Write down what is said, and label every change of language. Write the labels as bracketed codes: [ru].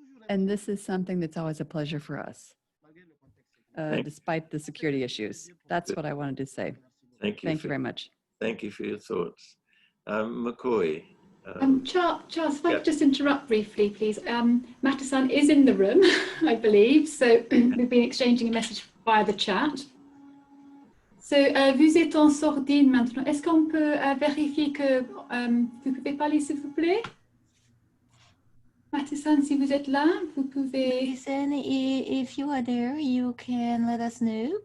[en] And this is something that's always a pleasure for us, despite the security issues. That's what I wanted to say. Thank you. Thank you very much. Thank you for your thoughts. McCoy. Charles, if I could just interrupt briefly, please. Mata-san is in the room, I believe. So we've been exchanging a message via the chat. [fr] So vous êtes en sourdine maintenant. Est-ce qu'on peut vérifier que vous pouvez parler, s'il vous plaît? Mata-san, si vous êtes là, vous pouvez... [en] Listen, if you are there, you can let us know.